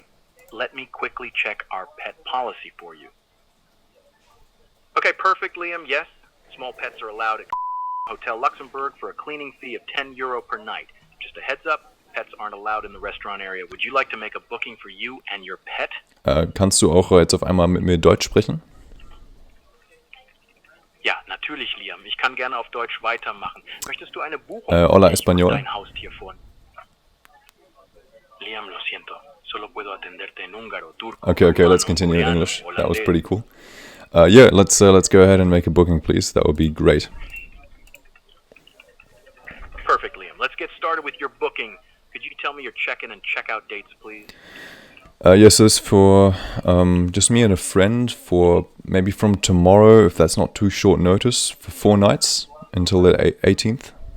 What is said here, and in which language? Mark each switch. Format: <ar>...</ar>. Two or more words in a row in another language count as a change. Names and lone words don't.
<en>Let me quickly check our pet policy for you. Okay, perfect Liam, yes. Small pets are allowed at Hotel Luxembourg for a cleaning fee of €10 per night. Just a heads up, pets aren't allowed in the restaurant area. Would you like to make a booking for you and your pet?</en> <de>Kannst du auch jetzt auf einmal mit mir Deutsch sprechen? Ja, natürlich, Liam. Ich kann gerne auf Deutsch weitermachen. Möchtest du eine Buchung</de> <es>Hola, español.</es> <de>dein Haustier vor? Liam,</de> <es>lo siento. Solo puedo atenderte en húngaro, turco.</es> <en>Okay, let's continue in English. That was pretty cool. Yeah, let's go ahead and make a booking, please. That would be great. Perfect, Liam. Let's get started with your booking. Could you tell me your check-in and check-out dates, please? Yes, this is for just me and a friend for maybe from tomorrow, if that's not too short notice, for 4 nights until the 18th.</en>